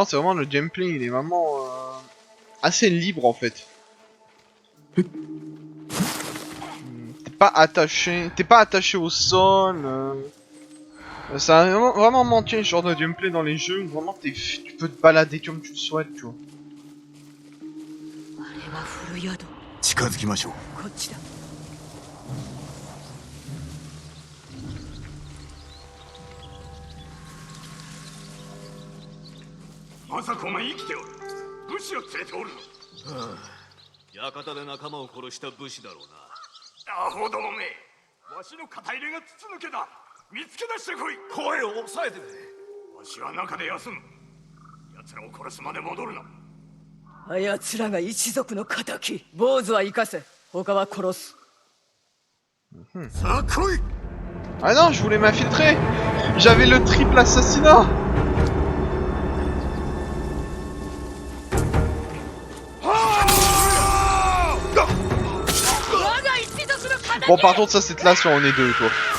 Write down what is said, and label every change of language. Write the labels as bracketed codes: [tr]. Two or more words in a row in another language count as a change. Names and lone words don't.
[fr] c'est vraiment le gameplay, il est vraiment assez libre en fait. T'es pas attaché au sol. Ça a vraiment manqué ce genre de gameplay dans les jeux où vraiment tu peux te balader comme tu le souhaites, tu vois. [ja] あれは古宿近づきましょう。こっちだまさかお前生きておる。武士を連れておるの。館で仲間を殺した武士だろうアホどもめ。わしの肩入れが筒抜けだ。見つけ出してこい。声を抑えてくれ。わしは中で休む。奴らを殺すまで戻るな。あやつらが一族の仇坊主は生かせ他は殺すさあ来い。 [fr] Ah non, je voulais m'infiltrer. J'avais le triple assassinat. Bon, par contre, ça c'est là si on est deux, quoi.